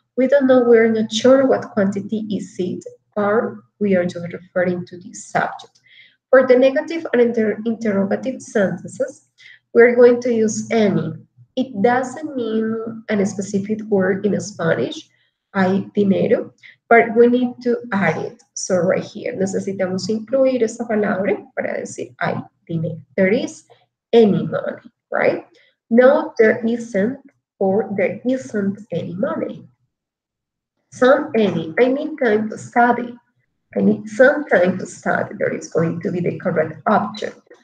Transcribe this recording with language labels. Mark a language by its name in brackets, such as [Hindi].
[English] We don't know, we're not sure what quantity is it, or we are just referring to the subject. For the negative and interrogative sentences, we're going to use any. It doesn't mean a specific word in Spanish, [Spanish] hay dinero, [English] but we need to add it. So right here, [Spanish] necesitamos incluir esta palabra para decir hay dinero. [English] There is any money, right? No, there isn't, or there isn't any money. Some any. I need time to study. I need some time to study. There is going to be the correct object.